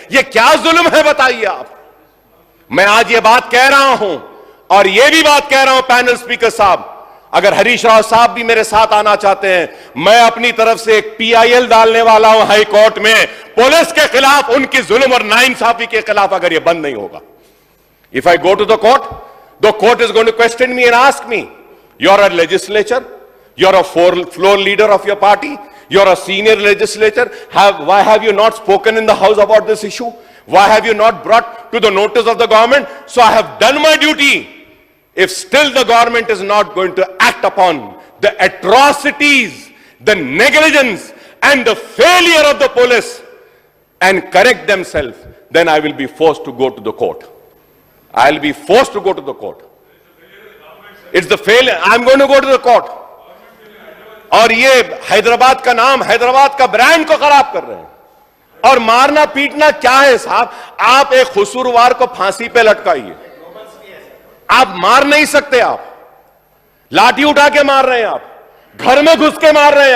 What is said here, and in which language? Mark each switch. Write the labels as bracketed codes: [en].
[hi] यह क्या जुल्म है बताइए आप। मैं आज ये बात कह रहा हूं और ये भी बात कह रहा हूं पैनल स्पीकर साहब, अगर हरीश राव साहब भी मेरे साथ आना चाहते हैं, मैं अपनी तरफ से एक पीआईएल डालने वाला हूं हाई कोर्ट में पुलिस के खिलाफ, उनकी जुल्म और नाइंसाफी के खिलाफ, अगर ये बंद नहीं होगा। [en] If I go to the court is going to question me and ask me, you are a legislature, you are a floor leader of your party, you are a senior legislature, why have you not spoken in the house about this issue? Why have you not brought to the notice of the government? So I have done my duty. If still the government is not going to act upon the atrocities, the negligence and the failure of the police and correct themselves, then I will be forced to go to the court. I'll be forced to go to the court. It's the failure. I'm going to go to the court. [hi] और ये हैदराबाद का नाम, हैदराबाद का brand को खराब कर रहे हैं। और मारना पीटना क्या है साहब? आप एक कसूरवार को फांसी पे लटकाइए, आप मार नहीं सकते। आप लाठी उठा के मार रहे हैं, आप घर में घुस के मार रहे हैं।